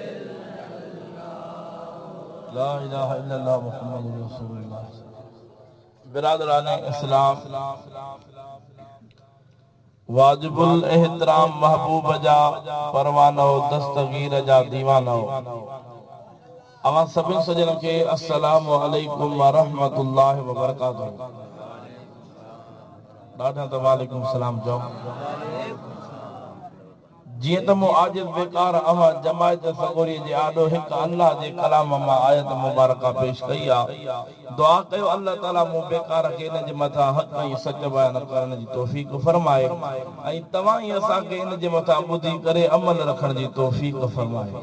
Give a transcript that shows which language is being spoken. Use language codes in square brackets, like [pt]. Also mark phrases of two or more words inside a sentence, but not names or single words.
[ar] لا إله إلا الله محمد رسول الله. [sd] बिरादरान इस्लाम, वाजिबुल एहतराम महबूब जा परवानो दस्तगीर जा दीवानो। अवां सभिनी सजन खे [ar] السلام عليكم و رحمة الله و بركاته. [sd] ॾाढा त [ar] وعليكم السلام [sd] चओ। जीअं त मूं आजिज़ बेकार अवां जमायत सगोरी जे आॾो हिकु अल्लाह जे कलाम मां आयत मुबारका पेश कई आहे। दुआ कयो अल्लाह ताला मूं बेकार खे इन जे मथां हक़ ऐं सच बयान करण जी तौफ़ीक़ फरमाए ऐं तव्हां ई असांखे इन जे मथां ॿुधी करे अमल रखण जी तौफ़ीक़ फरमाए।